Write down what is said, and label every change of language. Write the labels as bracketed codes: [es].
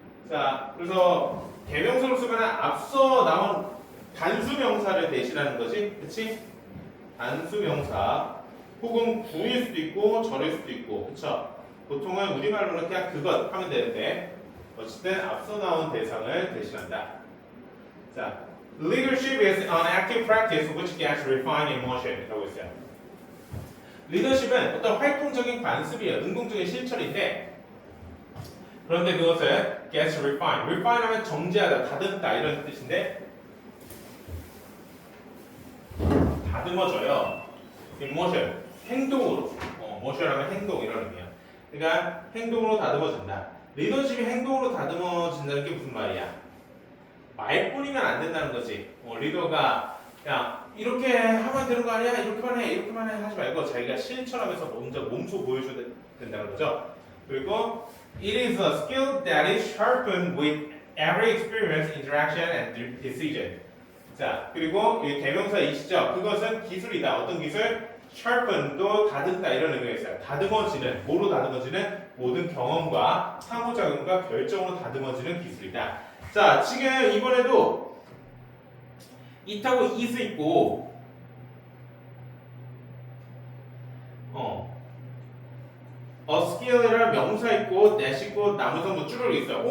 [ko] 자, 그래서 대명사로 쓰면 앞서 나온 단수명사를 대신하는 거지, 그렇지? 단수명사 혹은 구일 수도 있고 절일 수도 있고, 그렇죠? 보통은 우리말로는 그냥 그것 하면 되는데 어쨌든 앞서 나온 대상을 대신한다. [en] 자, leadership is an active practice which gets refined in motion이라고 했어요. [ko] 리더십은 어떤 활동적인 관습이에요. 능동적인 실천인데 그런데 그것을 gets refined. refine 하면 정제하다, 다듬다 이런 뜻인데 다듬어져요. [en] in motion, 행동으로. [ko] motion 하면 행동 이런 의미야. 그러니까 행동으로 다듬어진다. 리더십이 행동으로 다듬어진다는 게 무슨 말이야? 말뿐이면 안 된다는 거지. 리더가 그냥 이렇게 하면 되는 거 아니야? 이렇게만 해, 이렇게만 해 하지 말고 자기가 실천하면서 먼저 몸소 보여줘야 된다는 거죠. [en] 그리고 it is a skill that is sharpened with every experience, interaction, and decision. [ko] 자, 그리고 이 대명사 이시죠. 그것은 기술이다. 어떤 기술? sharpen도 다듬다 이런 의미가 있어요. 다듬어지는, 뭐로 다듬어지는? 모든 경험과 상호작용과 결정으로 다듬어지는 기술이다. 자, 지금 이번에도 it하고 is 있고 a skill이라는 명사 있고 that 있고 나머지 뭐 쭈루루 있어요.